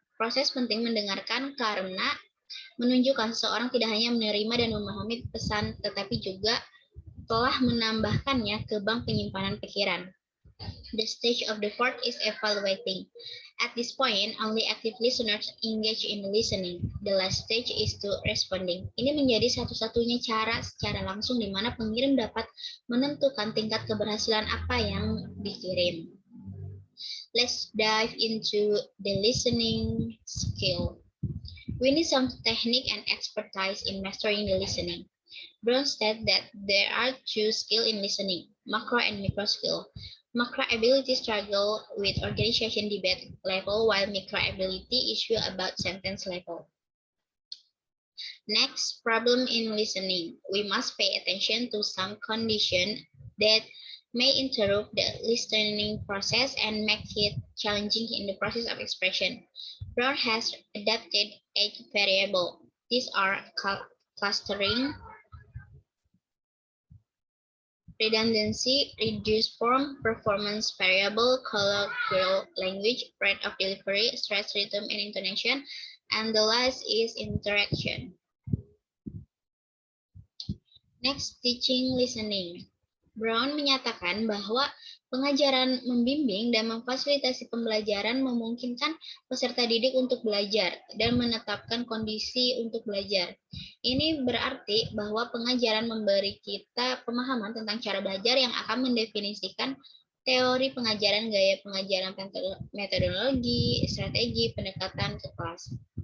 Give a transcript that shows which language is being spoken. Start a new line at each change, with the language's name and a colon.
Indonesian: Proses penting mendengarkan karena menunjukkan seseorang tidak hanya menerima dan memahami pesan, tetapi juga telah menambahkannya ke bank penyimpanan pikiran.
English: The stage of the fourth is evaluating. At this point, only active listeners engage in listening. The last stage is to responding.
Indonesian: Ini menjadi satu-satunya cara secara langsung di mana pengirim dapat menentukan tingkat keberhasilan apa yang dikirim.
English: Let's dive into the listening skill. We need some technique and expertise in mastering the listening. Brown said that there are two skills in listening, macro and micro skill. Macro ability struggle with organization debate level, while micro ability issue about sentence level. Next, problem in listening. We must pay attention to some condition that may interrupt the listening process and make it challenging in the process of expression. Brown has adapted 8 variables. These are clustering, redundancy, reduced form, performance variable, colloquial language, rate of delivery, stress, rhythm, and intonation, and the last is interaction. Next, teaching listening.
Indonesian: Brown menyatakan bahwa pengajaran membimbing dan memfasilitasi pembelajaran memungkinkan peserta didik untuk belajar dan menetapkan kondisi untuk belajar. Ini berarti bahwa pengajaran memberi kita pemahaman tentang cara belajar yang akan mendefinisikan teori pengajaran, gaya pengajaran, metodologi, strategi, pendekatan ke kelas.